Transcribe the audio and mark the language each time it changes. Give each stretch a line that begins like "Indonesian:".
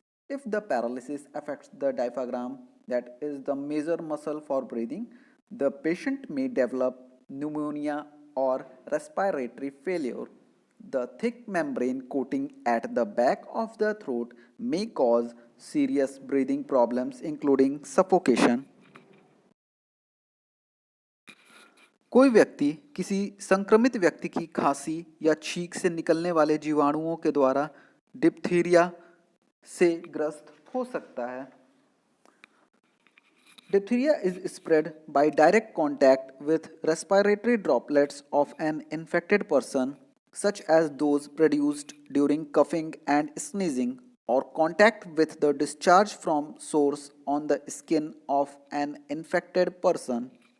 English: If the paralysis affects the diaphragm, that is the major muscle for breathing, the patient may develop pneumonia or respiratory failure. The thick membrane coating at the back of the throat may cause serious breathing problems, including suffocation.
Hindi: कोई व्यक्ति किसी संक्रमित व्यक्ति की खांसी या छींक से निकलने वाले जीवाणुओं के द्वारा डिप्थीरिया से ग्रस्त हो सकता है.
English: Diphtheria is spread by direct contact with respiratory droplets of an infected person, such as those produced during coughing and sneezing, or contact with the discharge from source on the skin of an infected person.